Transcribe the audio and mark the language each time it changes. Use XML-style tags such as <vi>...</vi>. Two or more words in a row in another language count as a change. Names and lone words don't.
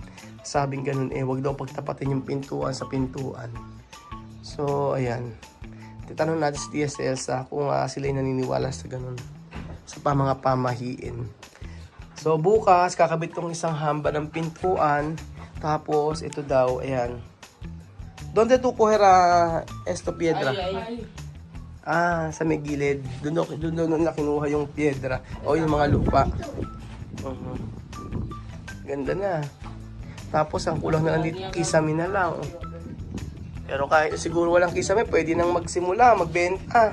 <tl>Sabing ganun, wag daw pagtapatin yung pintuan sa pintuan. So, ayan. Titanong natin si Tia Celsa kung sila ay naniniwala sa ganun. Sa mga pamahiin. So, bukas, kakabit tong isang hamba ng pintuan. Tapos, ito daw, ayan.</tl> <es>Donde tu coger esto piedra?</es> <tl>Sa may gilid. Doon na kinuha yung piedra. O yung mga lupa. Ganda na. Tapos, ang kulang na lang dito, kisame na lang. Pero kahit siguro walang kisame, pwede nang magsimula, magbenta.</tl>